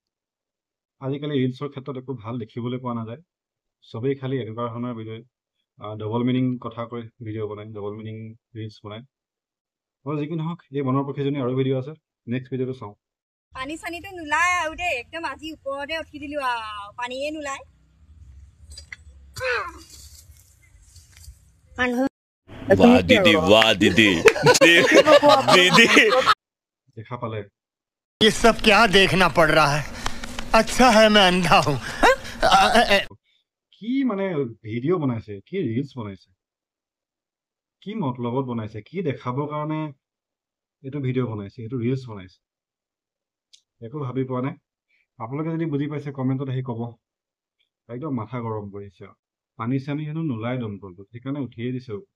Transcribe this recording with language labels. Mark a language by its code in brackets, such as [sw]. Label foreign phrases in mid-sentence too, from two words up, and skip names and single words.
[as] আজিকালি ৰিলছৰ ক্ষেত্ৰত একো ভাল দেখিবলৈ পোৱা নাযায়, চবেই খালি এনেকুৱা ধৰণৰ ভিডিঅ', [en] double meaning [as] কথা কৈ ভিডিঅ' বনায়, [en] double meaning [as] ৰিলছ বনায়। যি কি নহওক, এই বনৰ পক্ষীজনী আৰু ভিডিঅ' আছে, নেক্সট ভিডিঅ'টো চাওঁ। পানী চানীটো নোলায় আৰু দেই, একদম আজি ওপৰতে উঠি দিলো আৰু পানীয়ে নোলায়। [hi] वाह दीदी, वाह दीदी, दीदी। [as] দেখা পালে [hi] ये सब क्या देखना पड़ रहा है? अच्छा है मैं अंधा हूँ। [as] কি মানে ভিডিঅ' বনাইছে, কি ৰিলছ বনাইছে, কি মতলবত বনাইছে, কি দেখাবৰ কাৰণে এইটো ভিডিঅ' বনাইছে, এইটো ৰিলছ বনাইছে, একো ভাবি পোৱা নাই। আপোনালোকে যদি বুজি পাইছে কমেণ্টত আহি ক'ব। একদম মাথা গৰম কৰিছে আৰু পানী চানী হেনো নোলায় দমকলটো, সেইকাৰণে উঠিয়ে দিছে।